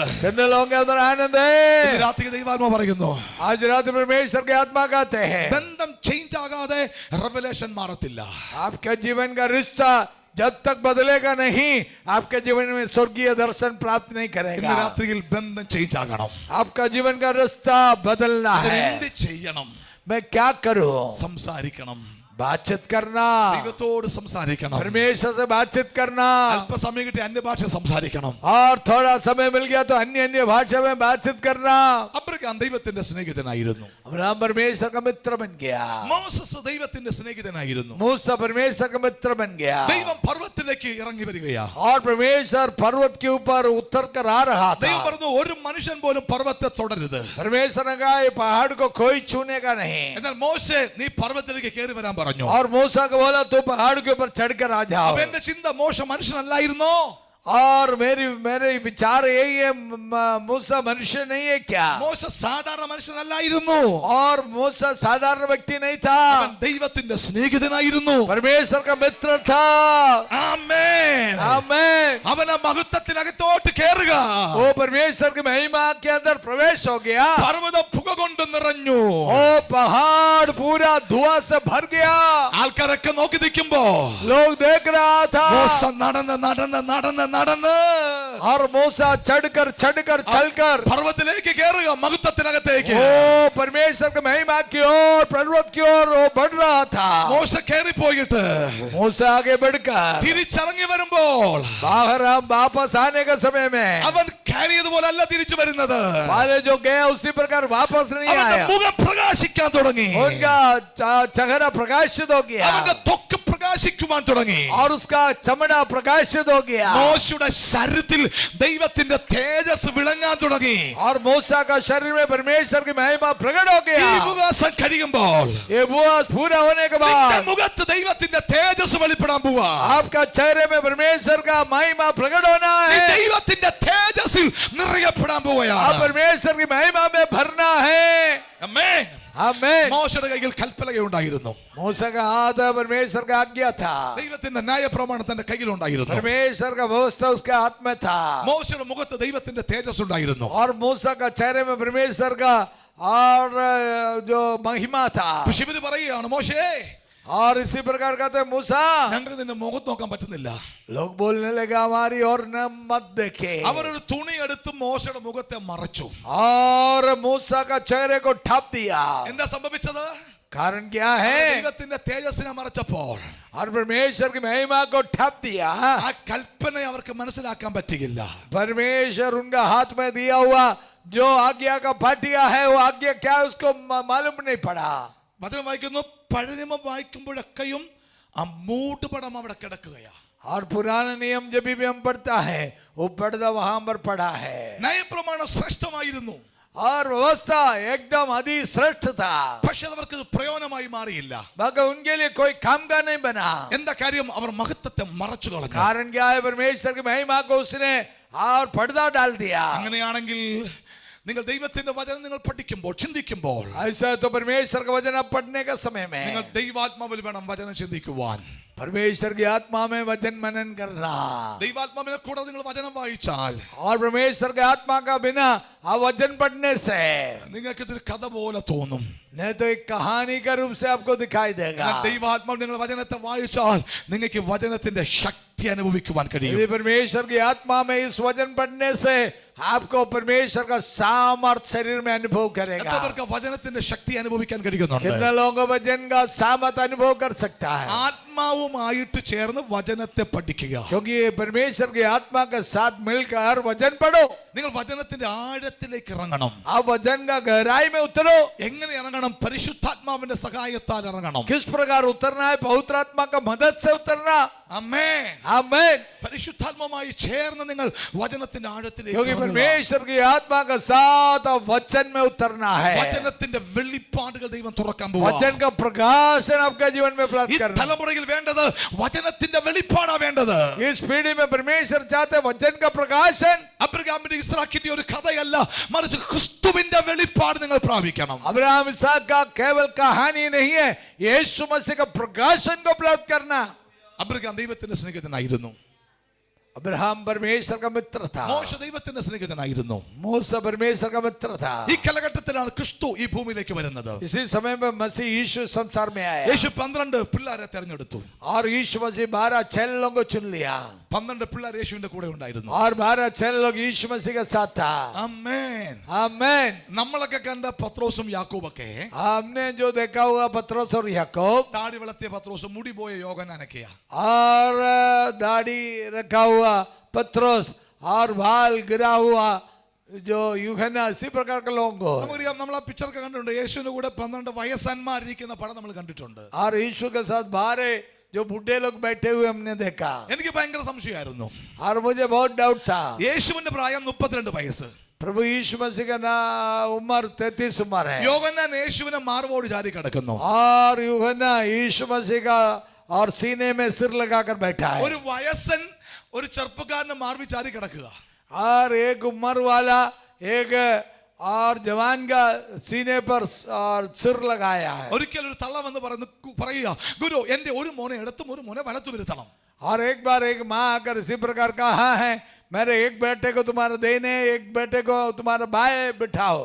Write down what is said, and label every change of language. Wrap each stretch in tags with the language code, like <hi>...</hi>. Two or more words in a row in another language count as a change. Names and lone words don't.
<hi>कितने लोगों के अंदर आनंद</hi> <ml>ഇന്ന്</ml> <hi>है?</hi> <ml>രാത്രി ദൈവാത്മാ പറയുന്നു,</ml> <hi>आज रात परमेश्वर की आत्मा कहते हैं</hi> <ml>ബന്ധം ചേഞ്ച് ആകാതെ റെവലേഷൻ മാറത്തില്ല.</ml> <hi>आपके जीवन का रिश्ता जब तक बदलेगा नहीं, आपके जीवन में स्वर्गीय दर्शन प्राप्त नहीं</hi> <ml>ഇന്ന്</ml> <hi>करेगा.</hi> <ml>രാത്രിയിൽ ബന്ധം ചേഞ്ച് ആകണം.</ml> <hi>आपका जीवन का रास्ता बदलना है.</hi> <ml>അതിനെന്ത് ചെയ്യണം?</ml> <hi>मैं क्या करूं?</hi> <ml>സംസാരിക്കണം,</ml> <hi>बातचीत करना,</hi> <ml>ദൈവത്തോട് സംസാരിക്കണം.</ml> <hi>परमेश्वर से बातचीत करना,</hi> <ml>അല്പസമയം കിട്ടി അന്യഭാഷ സംസാരിക്കണം.</ml> <hi>और थोड़ा समय मिल गया तो अन्य अन्य भाषा में बातचीत करना.</hi> <ml>അബ്രഹാം ദൈവത്തിന്റെ സ്നേഹിതനായിരുന്നു.</ml> <hi>अब्राहम परमेश्वर का मित्र बन गया.</hi> <ml>മോസസ് ദൈവത്തിന്റെ സ്നേഹിതനായിരുന്നു.</ml> <hi>मूसा परमेश्वर का मित्र बन गया.</hi> <ml>ദൈവം പർവ്വതത്തിലേക്ക് ഇറങ്ങി വരികയാ.</ml> <hi>और परमेश्वर पर्वत के ऊपर उतर कर आ रहा</hi> <ml>ദൈവം</ml> <hi>था.</hi> <ml>പറഞ്ഞു, ഒരു മനുഷ്യൻ പോലും പർവ്വതത്തെ തൊടരുത്.</ml> <hi>परमेश्वर ने कहा ये पहाड़ को कोई छूने का नहीं.</hi> <ml>എന്നാൽ മോശെ നീ പർവ്വതത്തിലേക്ക് കയറി വരാൻ പറഞ്ഞു.</ml> <hi>और मूसा को बोला तो पहाड़ के ऊपर चढ़कर आ जाओ.</hi> <ml>അപ്പൊ എന്റെ ചിന്ത, മോശ മനുഷ്യനല്ലായിരുന്നോ?</ml> <hi>और मेरे विचार यही है, मूसा मनुष्य नहीं है क्या?</hi> <ml>മോശ സാധാരണ മനുഷ്യനല്ലായിരുന്നു.</ml> <hi>और मूसा साधारण व्यक्ति नहीं था,</hi> <ml>അവൻ ദൈവത്തിന്റെ സ്നേഹിതനായിരുന്നു.</ml> <hi>परमेश्वर का मित्र था.</hi> <ml>ആമേൻ.</ml> <hi>आमीन.</hi> <ml>അവൻ ആ മഹത്വത്തിനകത്തോട്ട് കയറുക.</ml> <hi>वो परमेश्वर की महिमा के अंदर प्रवेश हो गया.</hi> <ml>പർവ്വതം പുക കൊണ്ട് നിറഞ്ഞു.</ml> <hi>वो पहाड़ पूरा धुआं से भर गया.</hi> <ml>ആൾക്കാരൊക്കെ നോക്കി നിൽക്കുമ്പോ</ml> <hi>लोग देख रहा था.</hi> <ml>മോശ നടന്ന് നടന്ന് നടന്ന് നടന്ന്</ml> <hi>और मूसा चढ़कर चलकर</hi> <ml>പർവ്വതത്തിലേക്ക് കയറുക, മഹത്വത്തിനകത്തേക്ക്.</ml> <hi>वो परमेश्वर की महिमा की ओर, पर्वत की ओर वो बढ़ रहा था.</hi> <ml>മോശ കയറി പോയിട്ട്</ml> <hi>मूसा आगे बढ़कर</hi> <ml>തിരിച്ചിറങ്ങി വരുമ്പോൾ</ml> <hi>बाहर हम वापस आने के समय में</hi> <ml>അവൻ കയറിയതുപോലെ അല്ല തിരിച്ചു വരുന്നത്.</ml> <hi>पहले जो गया उसी प्रकार वापस नहीं</hi> <ml>അവന്റെ</ml> <hi>आया.</hi> <ml>മുഖം പ്രകാശിക്കാൻ തുടങ്ങി.</ml> <hi>उनका चेहरा प्रकाशित हो गया</hi> <ml>അവന്റെ ത്വക്ക് പ്രകാശിക്കുവാൻ തുടങ്ങി.</ml> <hi>और उसका चमड़ा प्रकाशित हो गया.</hi> <ml>മോശയുടെ ശരീരത്തിൽ ദൈവത്തിന്റെ തേജസ് വിളങ്ങാൻ തുടങ്ങി.</ml> <hi>और मूसा का शरीर में परमेश्वर की महिमा प्रकट हो</hi> <ml>ഈ</ml> <hi>गया.</hi> <ml>ഉപവാസം കഴിയുമ്പോൾ</ml> <hi>ये उपवास पूरा होने के</hi> <ml>നിന്റെ</ml> <hi>बाद</hi> <ml>മുഖത്ത് ദൈവത്തിന്റെ തേജസ് വെളിപ്പെടാൻ പോവാ.</ml> <hi>आपका चेहरे में परमेश्वर का महिमा प्रकट होना</hi> <ml>നീ</ml> <hi>है.</hi> <ml>ദൈവത്തിന്റെ തേജസ്സിൽ നിറയപ്പെടാൻ</ml> <hi>आप</hi> <ml>പോവുകയാണ്.</ml> <hi>परमेश्वर की महिमा में भरना है.</hi> <ml>ആമേൻ.</ml> <hi>आमीन.</hi> <ml>മോശയുടെ കയ്യിൽ കൽപ്പലകയുണ്ടായിരുന്നു.</ml> <hi>मूसा का हाथ परमेश्वर का आज्ञा था.</hi> <ml>ദൈവത്തിന്റെ ന്യായപ്രമാണം തന്റെ കയ്യിലുണ്ടായിരുന്നു.</ml> <hi>परमेश्वर का व्यवस्था उसके हाथ में था.</hi> <ml>മോശയുടെ മുഖത്ത് ദൈവത്തിന്റെ തേജസ് ഉണ്ടായിരുന്നു.</ml> <hi>और मूसा का चेहरे में परमेश्वर का और जो महिमा था.</hi> <ml>പക്ഷെ ഇവര് പറയുകയാണ്, മോശേ</ml> <hi>और इसी प्रकार कहते मूसा,</hi> <ml>ഞങ്ങൾക്ക് നിന്റെ മുഖത്ത് നോക്കാൻ പറ്റുന്നില്ല.</ml> <hi>लोग बोलने लगा हमारी और न मत देखे.</hi> <ml>അവരൊരു തുണി എടുത്ത് മോശയുടെ മുഖത്തെ മറച്ചു.</ml> <hi>और मूसा का चेहरे को ढक दिया.</hi> <ml>എന്താ സംഭവിച്ചത്?</ml> <hi>कारण क्या है?</hi> <ml>ദൈവത്തിന്റെ തേജസ്സിനെ മറച്ചപ്പോൾ</ml> <hi>और परमेश्वर की महिमा को ढक दिया.</hi> <ml>ആ കൽപ്പന അവർക്ക് മനസ്സിലാക്കാൻ പറ്റിയില്ല.</ml> <hi>परमेश्वर उनका हाथ में दिया हुआ जो आज्ञा का पाटिया है, वो आज्ञा क्या है उसको मालूम नहीं पड़ा.</hi> <ml>വചനം വായിക്കുന്നു, പഴയ നിയമം വായിക്കുമ്പോഴൊക്കെയും ആ മൂടുപടം അവിടെ കിടക്കുകയാ.</ml> <hi>और पुराना नियम जब भी हम पढ़ता है वो पर्दा वहां पर पड़ा है</hi> <ml>ന്യായപ്രമാണം ശ്രേഷ്ഠമായിരുന്നു,</ml> <hi>और व्यवस्था एकदम अति श्रेष्ठ था</hi> <ml>പക്ഷെ അവർക്ക് ഇത് പ്രയോജനമായി മാറിയില്ല.</ml> <hi>मगर उनके लिए कोई काम का नहीं बना.</hi> <ml>എന്താ കാര്യം? അവർ മഹത്വത്തെ മറച്ചു കളഞ്ഞു.</ml> <hi>कारण क्या है? परमेश्वर की महिमा को उसने और पर्दा डाल दिया.</hi> <ml>അങ്ങനെയാണെങ്കിൽ നിങ്ങൾ ദൈവത്തിന്റെ വചനം നിങ്ങൾ പഠിക്കുമ്പോൾ, ചിന്തിക്കുമ്പോൾ,</ml> <hi>ऐसा तो परमेश्वर का वचन आप पढ़ने का समय में</hi> <ml>നിങ്ങൾ ദൈവാത്മാവിൽ വേണം വചനം ചിന്തിക്കുവാൻ.</ml> <hi>परमेश्वर की आत्मा में वचन मनन करना.</hi> <ml>ദൈവാത്മാവിനെ കൂടാതെ നിങ്ങൾ വചനം വായിച്ചാൽ</ml> <hi>और परमेश्वर के आत्मा का बिना आप वचन पढ़ने से</hi> <ml>നിങ്ങൾക്ക് ഇതൊരു കഥ പോലെ തോന്നും.</ml> <hi>नहीं तो एक कहानी का रूप से आपको दिखाई देगा.</hi> <ml>എന്നാൽ ദൈവാത്മാവ് നിങ്ങൾ വചനത്തെ വായിച്ചാൽ നിങ്ങൾക്ക് വചനത്തിന്റെ ശക്തി അനുഭവിക്കുവാൻ കഴിയും.</ml> <hi>यदि परमेश्वर की आत्मा में इस वचन पढ़ने से आपको परमेश्वर का सामर्थ शरीर में अनुभव करेगा.</hi> <ml>എല്ലാവർക്കും വചനത്തിന്റെ ശക്തി അനുഭവിക്കാൻ കഴിയുന്നുണ്ട്.</ml> <hi>कितने लोगों को वचन का सामर्थ अनुभव कर सकता है?</hi> <ml>ആത്മാവുമായിട്ട് ചേർന്ന് വചനത്തെ പഠിക്കുക.</ml> <hi>क्योंकि ये परमेश्वर की आत्मा के साथ मिलकर वचन पढ़ो.</hi> <ml>നിങ്ങൾ വചനത്തിന്റെ ആഴത്തിലേക്ക് ഇറങ്ങണം.</ml> <hi>आप वचन का गहराई में उतरो.</hi> <ml>എങ്ങനെ ഇറങ്ങണം? പരിശുദ്ധാത്മാവിന്റെ സഹായത്താൽ ഇറങ്ങണം.</ml> <hi>किस प्रकार उतरना है? पवित्र आत्मा का मदद से उतरना.</hi> <ml>ആമേൻ.</ml> <hi>आमीन.</hi> <ml>പരിശുദ്ധാത്മാവുമായി ചേർന്ന് നിങ്ങൾ വചനത്തിന്റെ ആഴത്തിലേക്ക്</ml> <hi>क्योंकि</hi> <ml>ഇറങ്ങുക.</ml> <hi>परमेश्वर की आत्मा के साथ आप वचन में उतरना है.</hi> <ml>വചനത്തിന്റെ വെളിപ്പാടുകൾ ദൈവം തുറക്കാൻ പോവാ.</ml> <hi>वचन का प्रकाशन आपके जीवन में</hi> <ml>ഈ</ml> <hi>प्राप्त करना.</hi> <ml>തലമുറയിൽ വേണ്ടത് വചനത്തിന്റെ വെളിപ്പാടാ വേണ്ടത്.</ml> <hi>इस पीढ़ी में परमेश्वर चाहते हैं वचन का प्रकाशन.</hi> <ml>അബ്രഹാമിന്റെ ഇസ്ഹാക്കിന്റെ ഒരു കഥയല്ല, മറിച്ച് ക്രിസ്തുവിന്റെ വെളിപ്പാട് നിങ്ങൾ പ്രാപിക്കണം.</ml> <hi>अब्राहम इसहाक का केवल कहानी नहीं है, यीशु मसीह का प्रकाशन को प्राप्त करना.</hi> <ml>അബ്രഹാം ദൈവത്തിന്റെ സ്നേഹിതനായിരുന്നു.</ml> <hi>अब्राहम परमेश्वर का मित्र था.</hi> <ml>മോശ ദൈവത്തിന്റെ സ്നേഹിതനായിരുന്നു.</ml> <hi>मूसा परमेश्वर का मित्र था.</hi> <ml>ഈ കാലഘട്ടത്തിലാണ് ക്രിസ്തു ഈ ഭൂമിയിലേക്ക് വരുന്നത്.</ml> <hi>इसी समय में मसीह यीशु संसार में आया.</hi> <ml>യേശു 12 പിള്ളേരെ തെരഞ്ഞെടുത്തു.</ml> <hi>और यीशु मसीह 12 चेलों को चुन लिया.</hi> <ml>12 പിള്ളേർ യേശുവിന്റെ കൂടെ ഉണ്ടായിരുന്നു.</ml> <hi>और 12 चेलों यीशु मसीह के साथ था.</hi> <ml>ആമേൻ.</ml> <hi>आमीन.</hi> <ml>നമ്മളൊക്കെ കണ്ട പത്രോസും യാക്കോബൊക്കെ</ml> <hi>हमने जो देखा हुआ पत्रोस और याकूब</hi> <ml>താടി വളർത്തിയ പത്രോസും മുടി പോയ യോഹന്നാനൊക്കെയാ.</ml> <hi>और दाढ़ी रखा हुआ पत्रोस और बाल गिरा हुआ जो यूहन्ना, इसी प्रकार के लोगों को.</hi> <ml>നമുക്കറിയാം, നമ്മൾ ആ പിക്ചറൊക്കെ കണ്ടിട്ടുണ്ട്. യേശുവിന്റെ കൂടെ 12 വയസ്സന്മാരിരിക്കുന്ന പടം നമ്മൾ കണ്ടിട്ടുണ്ട്.</ml> <hi>और यीशु के साथ 12 जो बूढ़े लोग बैठे हुए हमने देखा.</hi> <ml>എനിക്ക് ഭയങ്കര സംശയമായിരുന്നു.</ml> <hi>और मुझे बहुत डाउट था.</hi> <ml>യേശുവിന്റെ പ്രായം 32 വയസ്സ്.</ml> <hi>प्रभु यीशु मसीह का ना उम्र 33 उम्र है.</hi> <ml>യോഹന്നാൻ യേശുവിനെ മാർവോട് ചാരി കിടക്കുന്നു.</ml> <hi>और यूहन्ना यीशु मसीह का और सीने में सिर लगाकर बैठा है.</hi> <ml>ഒരു വയസ്സൻ ഒരു ചെറുപ്പക്കാരനെ മാർവി ചാരി കിടക്കുക.</ml> <hi>और एक उम्र वाला एक और जवान का सीने पर और सिर लगाया है.</hi> <ml>ഒരിക്കൽ ഒരു തള്ള വന്ന് പറയുക, ഗുരു എന്റെ ഒരു മോനെ ഇടത്തും ഒരു മോനെ വലത്തും ഇരുത്തണം.</ml> <hi>और एक बार एक माँ आकर इसी प्रकार कहा है, मेरे एक बेटे को तुम्हारे देने, एक बेटे को तुम्हारे बाएं बिठाओ.</hi>